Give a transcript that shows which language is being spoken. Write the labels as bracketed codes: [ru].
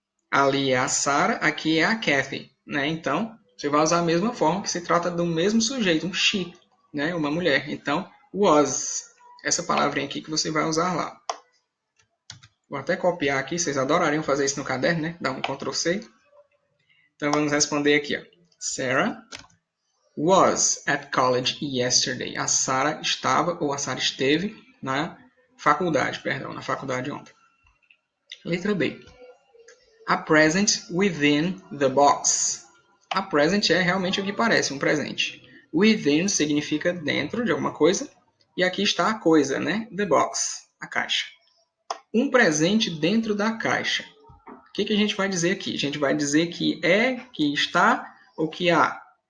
[pt] Ali é a Sarah, aqui é a Kathy. Né? Então, você vai usar a mesma forma que se trata do mesmo sujeito, um she, né? Uma mulher. Então, was. Essa palavrinha aqui que você vai usar lá. Vou até copiar aqui, vocês adorariam fazer isso no caderno, né? Dá um Ctrl C. Então vamos responder aqui. Ó. [en] Sarah was at college yesterday. [pt] A Sarah estava, ou a Sarah esteve, na faculdade ontem. Letra B. [en] A present within the box. A present [pt] é realmente o que parece, um presente. Within significa dentro de alguma coisa. E aqui está a coisa, né? [en] The box, [pt] a caixa. Um presente dentro da caixa. O que a gente vai dizer aqui? A gente vai dizer que é, que está ou que há.